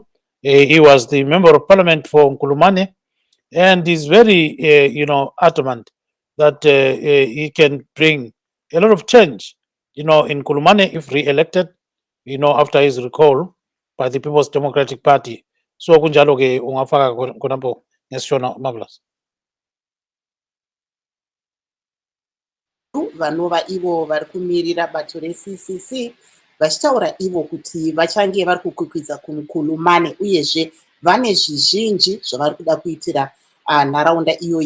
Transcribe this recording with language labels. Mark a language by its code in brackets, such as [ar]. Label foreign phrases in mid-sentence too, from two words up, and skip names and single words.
[en] He was the member of parliament for Nkulumane, and is very, adamant that he can bring a lot of change, in Nkulumane if re-elected, after his recall by the People's Democratic Party. [nd] So kunjalo ke ungafaka khonapho ngesishona marvelous. [sn] vanova ivo vari kumirira bato reCCC vachitaura ivo kuti vachange vari kukwikwidza kuNkulumane uyezve vane zvizhinji zvavari kuda kuitira nharaunda iyoyi.